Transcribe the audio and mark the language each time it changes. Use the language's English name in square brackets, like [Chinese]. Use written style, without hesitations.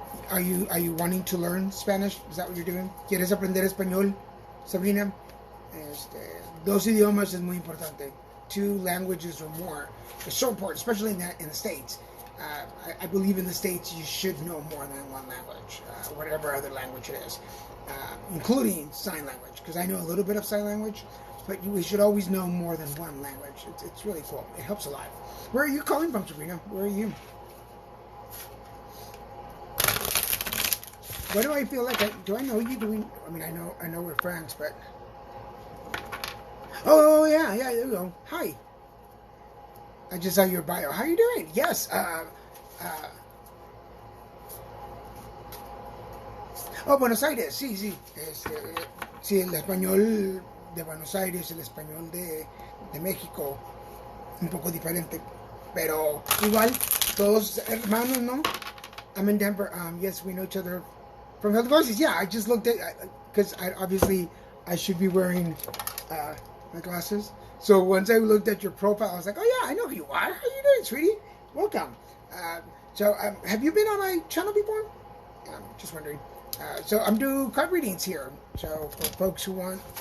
[English] Are you wanting to learn Spanish? Is that what you're doing? [Spanish] ¿Quieres aprender español, Sabrina? 2 idiomas es muy importante. [English] 2 languages or more. It's so important, especially in the States. I believe in the States you should know more than 1 language, whatever other language it is, including sign language, because I know a little bit of sign language, but we should always know more than 1 language. It's really cool. It helps a lot. Where are you calling from, Sabrina? Where are you? What do I feel like? Do I know you doing? I mean, I know we're friends, but oh yeah, there you go. Hi. I just saw your bio. How are you doing? Yes. [Spanish] Buenos Aires. Sí. Sí, el español de Buenos Aires, el español de México, un poco diferente, pero igual todos hermanos, ¿no? [English] I'm in Denver. Yes, we know each other from Healthy Voices. Yeah, I just looked at, because I should be wearing my glasses. So once I looked at your profile, I was like, oh yeah, I know who you are. How are you doing, sweetie? Welcome. Have you been on my channel before? Just wondering. So I'm doing card readings here. So for folks who want